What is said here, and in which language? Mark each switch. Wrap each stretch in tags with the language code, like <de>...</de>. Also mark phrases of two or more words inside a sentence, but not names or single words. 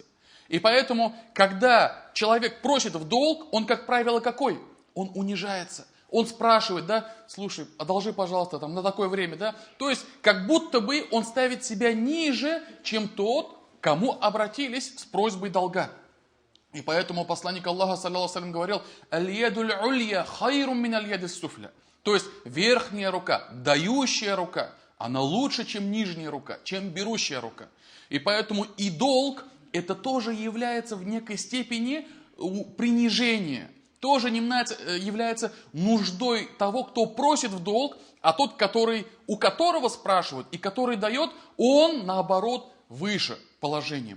<ru>И поэтому, когда человек просит в долг, он, как правило, какой? Он унижается. Он спрашивает, да, слушай, одолжи, пожалуйста, там, на такое время, да. То есть, как будто бы он ставит себя ниже, чем тот, кому обратились с просьбой долга. И поэтому посланник Аллаха,</ru> <ar>صلى الله عليه говорил: «اليد العليا خير من اليد السفلى».</ar> <ru>То есть, верхняя рука, дающая рука, она лучше, чем нижняя рука, чем берущая рука. И поэтому и долг – это тоже является в некой степени принижение. Тоже является нуждой того, кто просит в долг, а тот, у которого спрашивают и который дает, он, наоборот, выше положением.</ru>